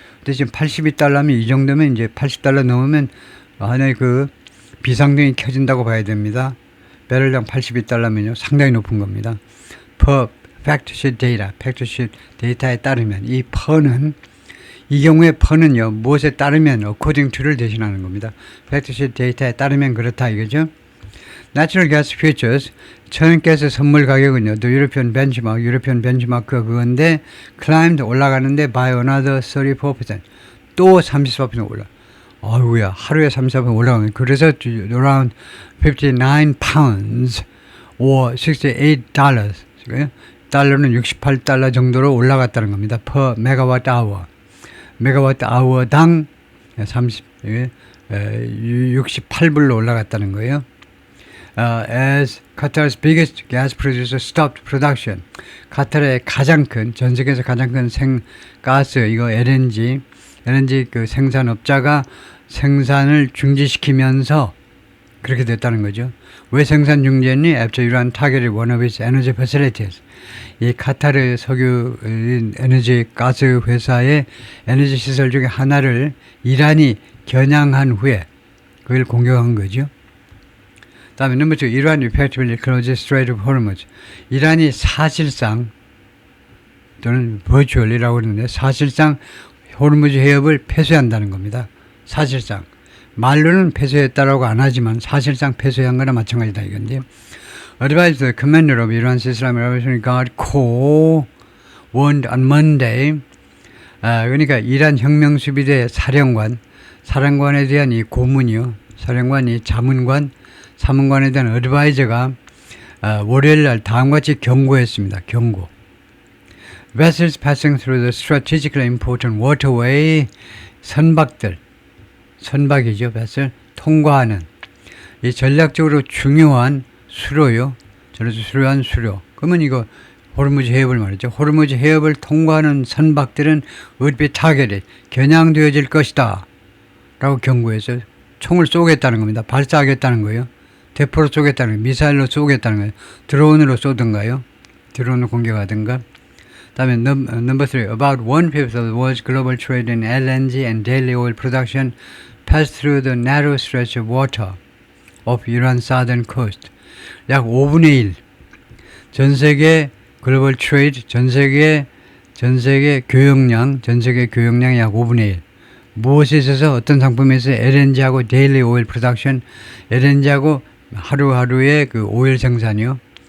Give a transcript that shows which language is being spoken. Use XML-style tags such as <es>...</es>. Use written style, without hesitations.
<ko>근데 지금 $82면 이 정도면 이제 $80 넘으면 하나의 그 비상등이 켜진다고 봐야 됩니다. 배럴당 $82면요. 상당히 높은 겁니다. per 팩트시트 데이터, 팩트시트 데이터에 따르면 이 경우에 퍼는요, 무엇에 따르면 according to를 대신하는 겁니다. 팩트시트 데이터에 따르면 그렇다 이거죠.</ko> <en>Natural gas futures,</en> <ko>천연가스 선물 가격은요,</ko> <en>the European benchmark</en> <ko>그건데,</ko> <en>climbed</en> <ko>올라가는데</ko> <en>by another 34%.</en> <ko>또 34% 올라. 아이고야, 하루에 34% 올라가는. 그래서</ko> <en>around 59 pounds or $68.</en> <ko>달러는 $68 정도로 올라갔다는 겁니다.</ko> <en>per megawatt hour.</en> <ko>메가와트 아워당 68불로 올라갔다는 거예요.</ko> <en>As Qatar's biggest gas producer stopped production.</en> <ko>카타르의 가장 큰, 전 세계에서 가장 큰 가스, 이거 LNG 그 생산업자가 생산을 중지시키면서 그렇게 됐다는 거죠. 왜 생산 중지했니?</ko> <en>After Iran targeted one of its energy facilities.</en> <ko>이 카타르 석유 에너지 가스 회사의 에너지 시설 중에 하나를 이란이 겨냥한 후에 그걸 공격한 거죠. 다음에 넘버 2, 이란이</ko> <en>effectively closed the Strait of Hormuz.</en> <ko>이란이 사실상 또는 virtually라고 그러는데 사실상 호르무즈 해협을 폐쇄한다는 겁니다. 사실상. 말로는 폐쇄했다라고 안 하지만 사실상 폐쇄한 거나 마찬가지다 이건데요.</ko> <en>Advised the commander of Iran's Islamic Revolutionary Guard Corps warned on Monday.</en> <ko>그러니까 이란 혁명수비대 사령관에 대한 이 고문이요. 사령관이 사문관에 대한 어드바이저가 월요일 날 다음과 같이 경고했습니다. 경고.</ko> <en>Vessels passing through the strategically important waterway,</en> <ko>선박이죠. vessel, 통과하는 이 전략적으로 중요한 수로요. 중요한 수로. 그러면 이거 호르무즈 해협을 말이죠. 호르무즈 해협을 통과하는 선박들은</ko> <en>would be targeted,</en> <ko>겨냥되어질 것이다 라고 경고해서 총을 쏘겠다는 겁니다. 발사하겠다는 거예요. 대포로 쏘겠다는 거예요. 미사일로 쏘겠다는 거예요. 드론으로 쏘든가요. 드론으로 공격하든가. 다음에 number 3.</ko> <en>About 1/5 of the world's global trade in LNG and daily oil production passed through the narrow stretch of water of Iran's southern coast.</en> <ko>약 5분의 1. 전 세계 글로벌 트레이드, 전 세계 교역량 약 5분의 1. 무엇에 있어서 어떤 상품에 있어서 LNG하고 데일리 오일 프로덕션, LNG하고 하루하루의 그 오일 생산이요.</ko>